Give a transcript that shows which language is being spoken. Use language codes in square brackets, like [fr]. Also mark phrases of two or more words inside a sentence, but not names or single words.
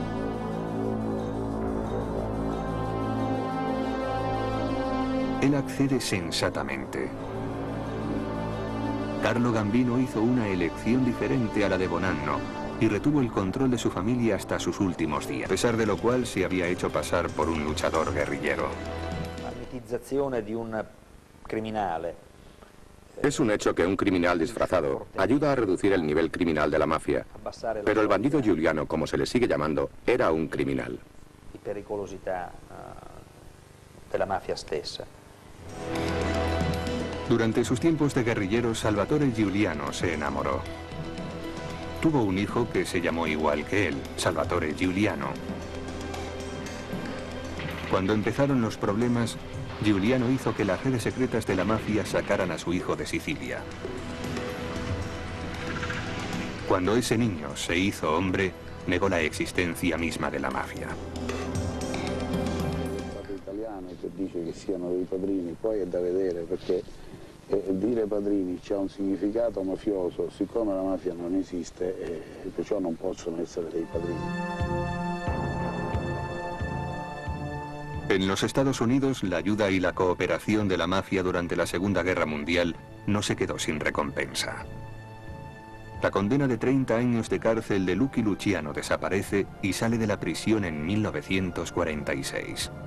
[es] Él accede sensatamente. Carlo Gambino hizo una elección diferente a la de Bonanno y retuvo el control de su familia hasta sus últimos días, a pesar de lo cual se había hecho pasar por un luchador guerrillero. [it] La mitizzazione di un criminale. [es] Es un hecho que un criminal disfrazado ayuda a reducir el nivel criminal de la mafia, pero el bandido Giuliano, como se le sigue llamando, era un criminal. [it] Di pericolosità della mafia stessa. [es] Durante sus tiempos de guerrillero, Salvatore Giuliano se enamoró. Tuvo un hijo que se llamó igual que él, Salvatore Giuliano. Cuando empezaron los problemas, Giuliano hizo que las redes secretas de la mafia sacaran a su hijo de Sicilia. Cuando ese niño se hizo hombre, negó la existencia misma de la mafia. [it] Il italiano che dice che siano dei padrini, poi è da vedere perché dire padrini c'ha un significato mafioso, siccome la mafia non esiste, perciò non possono essere dei padrini. [es] En los Estados Unidos, la ayuda y la cooperación de la mafia durante la Segunda Guerra Mundial no se quedó sin recompensa. La condena de 30 años de cárcel de Lucky Luciano desaparece y sale de la prisión en 1946.